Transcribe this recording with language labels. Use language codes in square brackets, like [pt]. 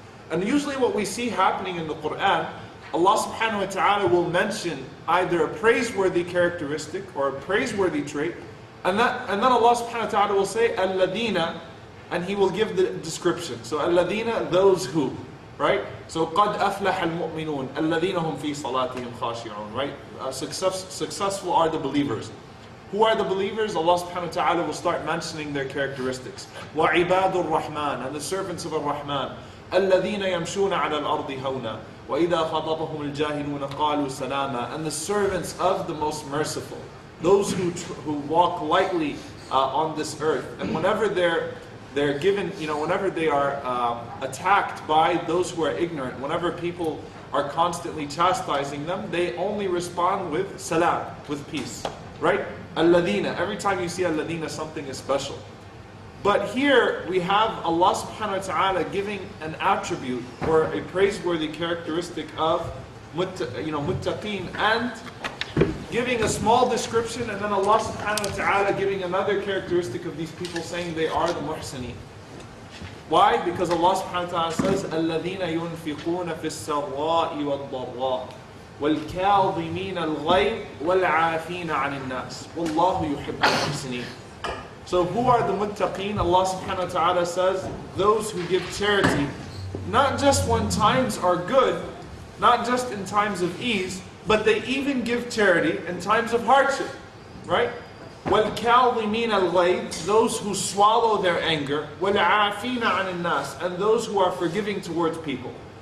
[en] And usually what we see happening in the Quran, Allah subhanahu wa ta'ala will mention either a praiseworthy characteristic or a praiseworthy trait, and then Allah subhanahu wa ta'ala will say al-ladina, and He will give the description. So al-ladina, those who, right? So [ar] قَدْ أَفْلَحَ الْمُؤْمِنُونَ الَّذِينَ هُمْ فِي صَلَاتِهِمْ خَاشِعُونَ, [en] right? Successful are the believers. Who are the believers? Allah subhanahu wa ta'ala will start mentioning their characteristics. [ar] وَعِبَادُ الرَّحْمَنِ, [en] and the servants of Ar-Rahman. [ar] الَّذِينَ يَمْشُونَ عَلَى الْأَرْضِ هَوْنًا وَإِذَا خَطَبَهُمُ الْجَاهِلُونَ قَالُوا سَلَامًا, [en] and the servants of the most merciful. Those who walk lightly on this earth. And whenever they're given, whenever they are attacked by those who are ignorant, whenever people are constantly chastising them, they only respond with salam, with peace. Right? Al-Ladina. Every time you see Al-Ladina, something is special. But here we have Allah subhanahu wa ta'ala giving an attribute or a praiseworthy characteristic of muttaqeen, and giving a small description, and then Allah subhanahu wa ta'ala giving another characteristic of these people, saying they are the muhsineen. Why? Because Allah subhanahu wa ta'ala says, [ar] الَّذِينَ يُنْفِقُونَ فِي السَّرَّاءِ وَالضَّرَّاءِ وَالْكَاظِمِينَ الْغَيْظَ وَالْعَافِينَ عَنِ النَّاسِ وَاللَّهُ يُحِبُّ الْمُحْسِنِينَ. [en] So who are the muttaqeen? Allah subhanahu wa ta'ala says, those who give charity, not just when times are good, not just in times of ease, but they even give charity in times of hardship. Right? [ar] وَالْكَاظِمِينَ الْغَيْظَ, [en] those who swallow their anger, [ar] وَالْعَافِينَ عَنِ النَّاسِ, [en] and those who are forgiving towards people.